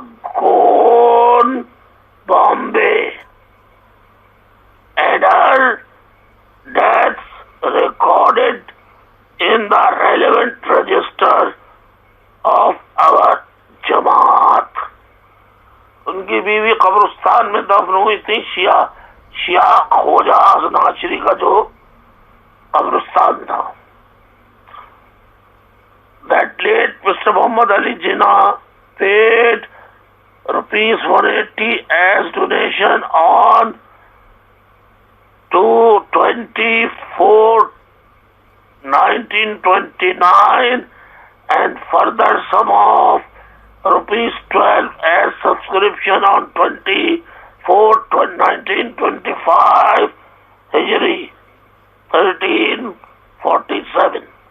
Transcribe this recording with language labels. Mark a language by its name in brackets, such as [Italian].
[English] Mazagone, Bombay, and her death recorded in the relevant register of our Jamaat. [Urdu] ان کی بیوی قبرستان میں دفن ہوئی تھی، شیعہ خوجہ اسنا عشری کا جو قبرستان تھا. [English] That late Mr. Muhammad Ali Jinnah paid ₹180 as donation on 2/24/1929, and further sum of ₹12 as subscription on 24/1925 Hijri 1347.